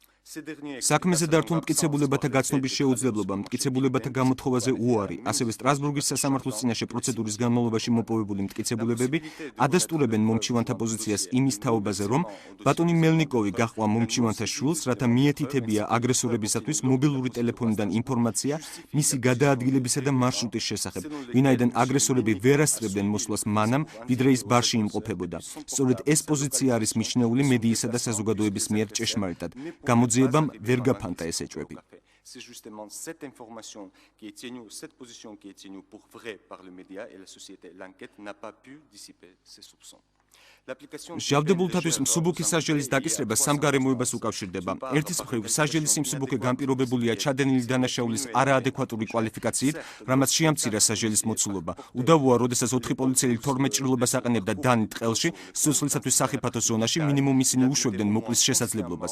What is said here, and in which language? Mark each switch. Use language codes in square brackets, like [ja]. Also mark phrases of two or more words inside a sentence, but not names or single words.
[ka] საქმეზე დართულ მტკიცებულებათა გაცნობის შეუძლებლობა, მტკიცებულებათა გამოთხოვაზე უარი, ასევე სტრასბურგის სასამართლოს წინაშე პროცედურის განმავლობაში მოპოვებული მტკიცებულებები ადასტურებენ მომჩივანთა პოზიციას იმის თაობაზე, რომ ბატონი მელნიკოვი გაჰყვა მომჩივანთა შვილს, რათა მიეთითებია აგრესორებისათვის მობილური ტელეფონიდან ინფორმაცია მისი გადაადგილებისა და მარშრუტის შესახებ, ვინაიდან აგრესორები ვერ ასწრებდნენ მოსვლას მანამ, ვიდრე ის ბარში იმყოფებოდა. სწორედ ეს პოზიცია არის მიჩნეული მედიისა და საზოგადოების მიერ ჭეშმარიტად. გამოძიებამ ვერ გაფანტა ეს ეჭვები. [fr] C'est justement cette information qui est tenue, cette position qui est tenue pour vrai par le média et la société. L'enquête n'a pas pu dissiper ces soupçons. [ka] ჟავდებულთათვის მსუბუქი სასჯელის დაკისრება სამ გარემოებას უკავშირდება. ერთის მხრივ, სასჯელის სიმსუბუქე განპირობებულია ჩადენილი დანაშაულის არაადეკვატური კვალიფიკაციით, რამაც შეამცირა სასჯელის მოცულობა. უდავოა, როდესაც 4 პოლიციელი 12 ჭრილობას აყენებდა დანით ყელში, სიცოცხლისათვის სახიფათო ზონაში, მინიმუმ ისინი უშვებდნენ მოკლის შესაძლებლობას.